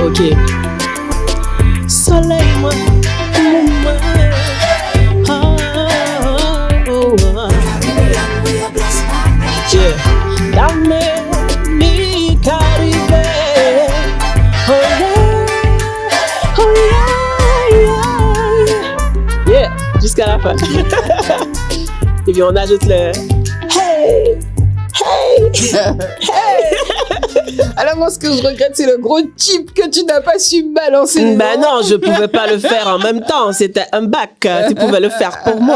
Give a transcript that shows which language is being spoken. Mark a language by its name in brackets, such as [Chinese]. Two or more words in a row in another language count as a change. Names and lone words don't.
[French] Ok. Soleil, moi, yeah. [Spanish] Dame mi Caribe. Oh yeah, oh yeah, yeah. [French] Jusqu'à la fin. Et puis on ajoute le hey, hey. Alors moi, ce que je regrette, c'est le gros chip que tu n'as pas su balancer. Ben non, je pouvais pas le faire en même temps. C'était un bac. Tu pouvais le faire pour moi.